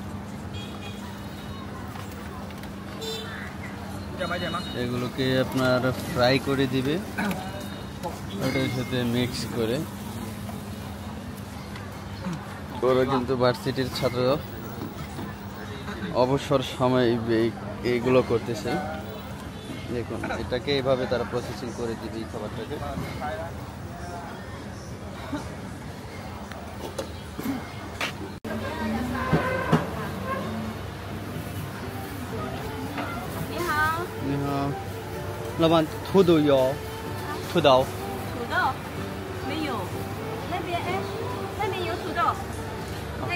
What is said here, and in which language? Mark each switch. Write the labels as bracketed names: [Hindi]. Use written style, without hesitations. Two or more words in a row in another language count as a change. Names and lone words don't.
[Bangla] এগুলোকে আপনার ফ্রাই করে দিবে, ওটার সাথে মিক্স করে। ওরা কিন্তু ভার্সিটির ছাত্র, অবসর সময় এইগুলো করতেছে। দেখুন, এটাকে এইভাবে তারা প্রসেসিং করে দিবে এই খাবারটাকে। [Chinese] 你好，老板，土豆有，土豆。土豆没有，那边哎，那边有土豆。